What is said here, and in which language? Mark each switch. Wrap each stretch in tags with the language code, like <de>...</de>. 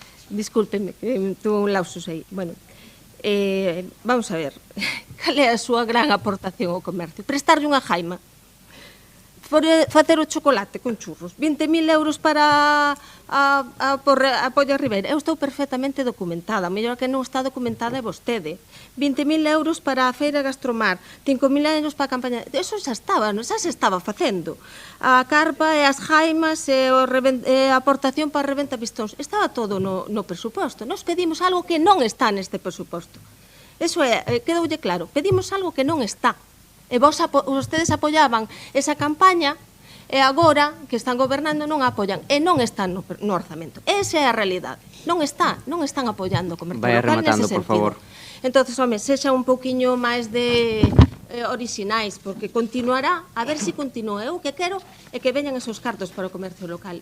<es>Discúlpeme, que tuve un lapsus aí. Bueno, vamos a ver.</es> <gl>Cal é a súa gran aportación ao comercio? Prestarlle unha jaima. Facer o chocolate con churros, 20.000 euros para apoio a Ribeira. Eu estou perfectamente documentada, a mellor que non está documentada é vostede. 20.000 euros para a feira Gastromar, 5.000 euros para a campaña. Eso xa se estaba facendo. A carpa e as jaimas e a aportación para a reventa pistóns. Estaba todo no presuposto. Nos pedimos algo que non está neste presuposto. Eso é, quedoulle claro, pedimos algo que non está. E vostedes apoiaban esa campaña e agora que están gobernando non a apoian e non están no orzamento. Esa é a realidade. Non están apoiando o comercio local nese sentido. Por favor. Entonces, home, sexa un pouquiño máis de orixinais, porque continuará, a ver se continúa. Eu que quero é que veñan esos cartos para o comercio local.</gl>